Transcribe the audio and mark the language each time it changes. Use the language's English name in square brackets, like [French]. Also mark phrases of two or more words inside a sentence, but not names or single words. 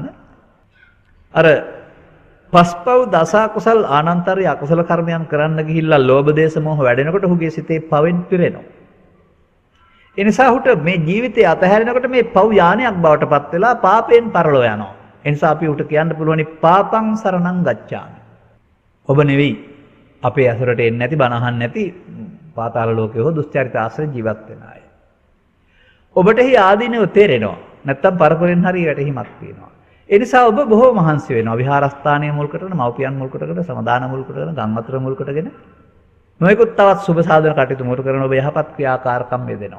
[Sinhala] අර පස්පව් දස කුසල් ආනන්තරය අකුසල කර්මයන් කරන්න ගිහිල්ලා ලෝභ දේශ මොහ වැඩෙනකොට ඔහුගේ සිතේ පවෙන් පිරෙනවා. ඒ නිසා ඔහුට මේ ජීවිතය අතහැරෙනකොට මේ පව් යානයක් බවට පත් වෙලා පාපයෙන් පරලෝ යනවා. ඒ නිසා අපි උට කියන්න පුළුවනි [Pali] පාපං සරණං ගච්ඡාමි. [Sinhala] ඔබ නෙවෙයි අපේ ඇසුරට එන්නේ නැති බණ අහන්නේ නැති පාතාල ලෝකයේ හෝ දුස්චරිත ආශ්‍රය ජීවත් වෙන අය. ඔබට එහි ආදීනව තේරෙනවා. නැත්තම් පරපරෙන් හරි වැටහිමක් තියෙනවා. ඒ නිසා ඔබ බොහෝ මහන්සි වෙනවා. විහාරස්ථානයේ මුල් කරගෙන, මව්පියන් මුල් කරගෙන, සමාදාන මුල් කරගෙන, ගම්වතුර මුල් කරගෙන නොයෙකුත් තවත් සුබ සාධන කටයුතු මුල් කරගෙන ඔබ යහපත් ක්‍රියාකාරකම් යෙදෙනවා.